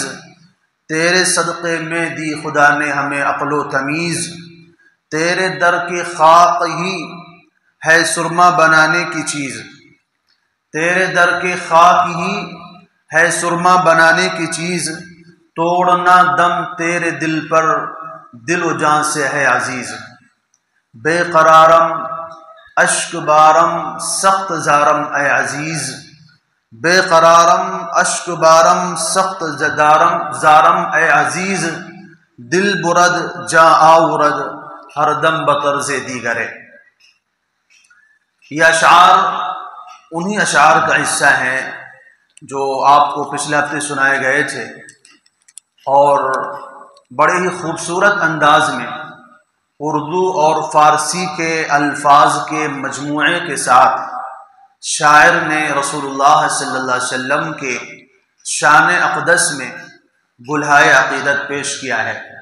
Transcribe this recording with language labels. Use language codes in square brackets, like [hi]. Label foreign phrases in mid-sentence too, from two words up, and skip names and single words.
[ur] تیرے صدقے میں دی خدا نے ہمیں عقل و تمیز، تیرے در کی خاک ہی ہے سرما بنانے کی چیز، تیرے در کی خاک ہی ہے سرما بنانے کی چیز. توڑنا دم تیرے دل پر دل و جان سے ہے عزیز. [fa] بے قرارم اشک بارم سخت زارم اے عزیز، بے قرارم اشک بارم سخت زارم اے عزیز. دل برد جاں آورد ہر دم بطرز دیگرے. [ur] یہ اشعار انہی اشعار کا حصہ ہیں جو آپ کو پچھلے ہفتے سنائے گئے تھے، اور بڑے ہی خوبصورت انداز میں اردو اور فارسی کے الفاظ کے مجموعے کے ساتھ شاعر نے رسول اللہ [ar] صلی اللہ علیہ وسلم [ur] کے شان اقدس میں گلہائے عقیدت پیش کیا ہے.